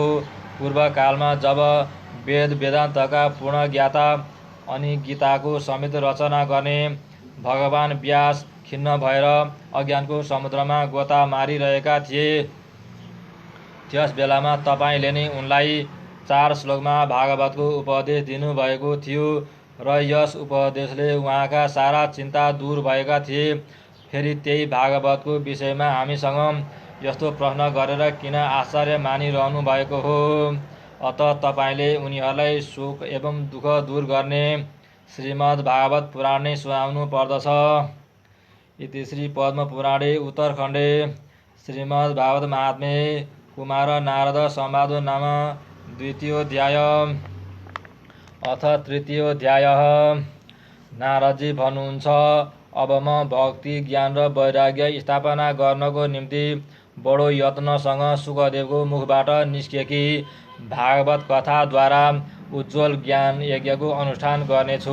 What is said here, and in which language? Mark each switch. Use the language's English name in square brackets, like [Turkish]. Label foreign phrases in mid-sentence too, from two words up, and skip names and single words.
[Nepali] पूर्वकालमा जब वेद वेदान्तका पूर्ण ज्ञाता अनि गीताको समेत रचना गर्ने भगवान व्यास खिन्न भएर अज्ञानको समुद्रमा गोता मारिरहेका थिए, त्यस बेलामा तपाईँले नै उनलाई 4 श्लोकमा भागवतको उपदेश दिनुभएको थियो र यस उपदेशले उहाँका सारा चिन्ता दूर भएका थिए। फेरि त्यही भागवतको विषयमा हामीसँग यस्तो प्रश्न गरेर किन आश्चर्य मानिरहनु भएको हो? अत तपाईँले उनीहरूलाई सुख एवं दुःख दूर गर्ने श्रीमद् भागवत पुराण नै सुनाउनु पर्दछ। [Sanskrit] इति श्री पद्मपुराणे उत्तरखण्डे श्रीमद् भागवत महात्म्ये कुमार नारद संवादो नाम द्वितीयोऽध्याय। अथ तृतीयोऽध्याय। [Nepali] नारदजी भन्नुहुन्छ, अब म भक्ति, ज्ञान र वैराग्य स्थापना गर्नको निम्ति बडो यत्नसँग सुखदेवको मुखबाट निस्केकी भागवत कथाद्वारा उज्ज्वल ज्ञान यज्ञको अनुष्ठान गर्नेछु।